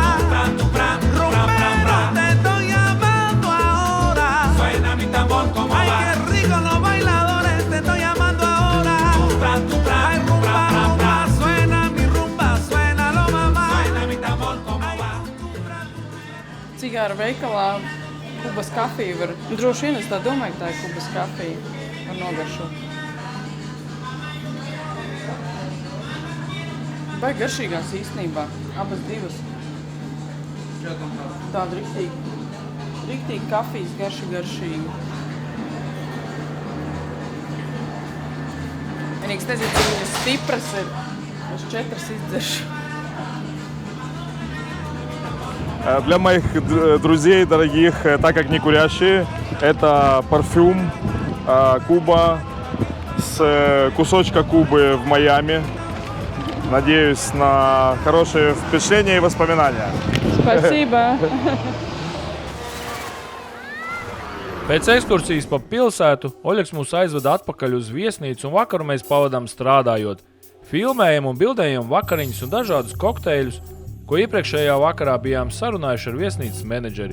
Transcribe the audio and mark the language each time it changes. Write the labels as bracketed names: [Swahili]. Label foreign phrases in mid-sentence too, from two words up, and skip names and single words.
[Spanish] Rumbero, te estoy llamando ahora. Suena mi tambor, cómo va. Ay, qué rico los bailadores, te estoy llamando ahora. Ay, rumba, suena mi rumba, suénalo, mamá. Suena mi tambor, cómo va. [Latvian] Cigāra veikalā Kubas kafiju var, droši vien es tā domāju, ka tā ir Kubas kafija ar nogaršot. Vai garšīgās īstenībā, abas divas. Tāda riktīgi kafijas garšīga. Vienīgs nezinu, cik viņas stipras ir. Es 4 izdzeršu. [Russian] Для моих друзей, дорогих, так как не курящие, это парфюм Куба с кусочка Кубы в Майами. Надеюсь на хорошие впечатления и воспоминания. Спасибо. [Latvian] Pēc ekskursijas pa pilsētu Oļegs mūs aizveda atpakaļ uz viesnīcu un vakaru mēs pavadām strādājot. Filmējam un bildējam vakariņas un dažādus kokteļus, ko iepriekšējā vakarā bijām sarunājuši ar viesnīcas menedžeri.